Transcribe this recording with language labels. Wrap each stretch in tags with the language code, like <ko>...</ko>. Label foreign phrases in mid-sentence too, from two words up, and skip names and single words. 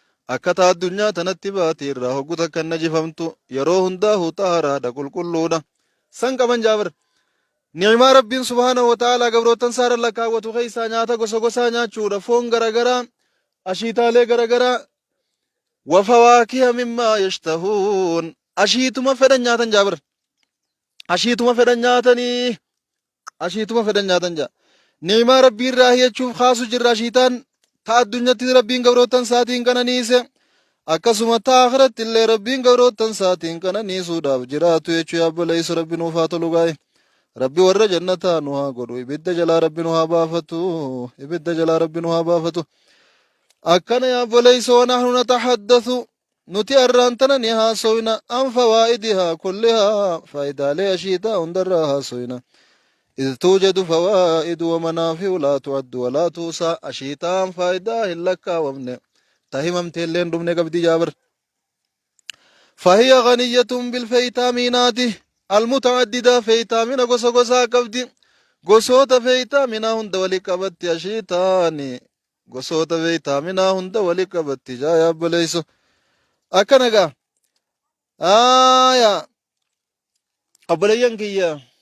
<om>Akka taa addunyaa tanatti baate irraa hoggu takka hin najifamtu. Yeroo hundaa hutaaraadha, qulqulluudha. San qaban jaa bar. Ni'imaa Rabbiin</om> <ar>سبحانه وتعالى</ar> <om>gabrootan saara lakkaawwatu keessaa nyaata gosa gosaa nyaachuudha. Foon garagaraa, ashiitaalee garagaraa.</om> <ar>وفواكه مما يشتهون.</ar> <om>Ashiituma fedhan nyaatan jaa bar. Ashiituma fedhan nyaatanii. Ashiituma fedhan nyaatan jaa. Ni'imaa Rabbii irraa hiyachuuf kaasu jirra ashiitaan. Ta addunyatti Rabbiin gabrootan saatiin qananiise. Akkasuma ta akhiratti illee Rabbiin gabrootan saatiin qananiisuudhaaf jiraatu jechuu yaa obboleessu Rabbi nuuf haa tolu gaa'e. Rabbi warra jannataa nu haa godhu. Ibidda jalaa Rabbi nu haa baafatu. Ibidda jalaa Rabbi nu haa baafatu. Akkana yaa obboleessu,</om> <ar>ونحن نتحدث.</ar> <om>Nuti arraan tana ni haasoyna.</om> <ar>عن فوائدها كلها.</ar> <om>Faayidaalee ashiitaa hundarraa haasoyna.</om> <ar>إذ توجد فوائد ومنافع لا تعد ولا تحصى.</ar> <om>Ashiitaan faayidaa hin lakkaawamne. Ta himamte illee hin dhumne qabdi jaa bar.</om> <ar>فهي غنية بالفيتامينات المتعددة.</ar> <om>Feeytaamina gosa gosaa qabdi. Gosoota feeytaaminaa hunda wali qabatti ashiitaani. Gosoota feeytaaminaa hunda wali qabatti jaa yaa obboleessu. Akkana gaa. Aayaa. Obboleeyyan kiyya.</om>